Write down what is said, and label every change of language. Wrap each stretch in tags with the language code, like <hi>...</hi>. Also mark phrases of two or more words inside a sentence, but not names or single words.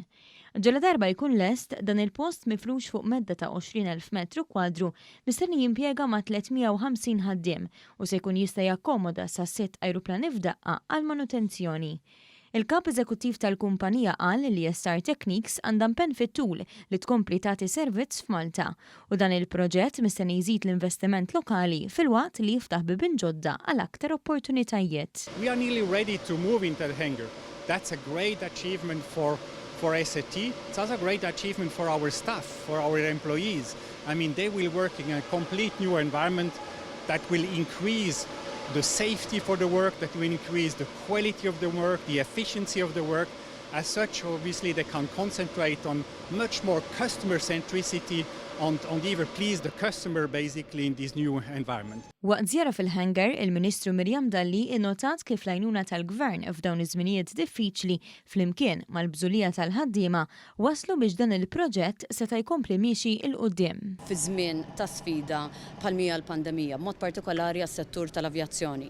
<mt>Ġala darba jkun lest, dan il-post mifrux fuq medda ta' 20,000 metru kwadru mistenni jimpjega ma' 350 ħaddiem u se jkun jista' jakkomoda sa' 6 ajruplani f'daqqa għall-manutenzjoni. Il-kap eżekuttiv tal-kumpanija qal li SR Technics għandha impenn fit-tul li tkompli tagħti servizz f'Malta u dan il-proġett mistenni jżid l-investiment lokali fil-waqt li jiftaħ bibien ġodda għal aktar opportunitajiet.</mt> <en>We are nearly ready to move into the hangar. That's a great achievement for SRT. It's also a great achievement for our staff, for our employees. I mean, they will work in a complete new environment that will increase the safety for the work, that will increase the quality of the work, the efficiency of the work. As such, obviously, they can concentrate on much more customer centricity and either please the customer basically in this new environment.</en> <mt>Waqt żjara fil-ħangar, il-Ministru Miriam Dalli innotat kif l-għajnuna tal-Gvern f'dawn iż-żminijiet diffiċli flimkien mal-bżulija tal-ħaddiema waslu biex dan il-proġett seta' jkompli miexi il-qudiem. Fi żmien ta' sfida bħal-mija l-pandemija, b'mod partikolari għas-settur tal-avjazzjoni.</mt>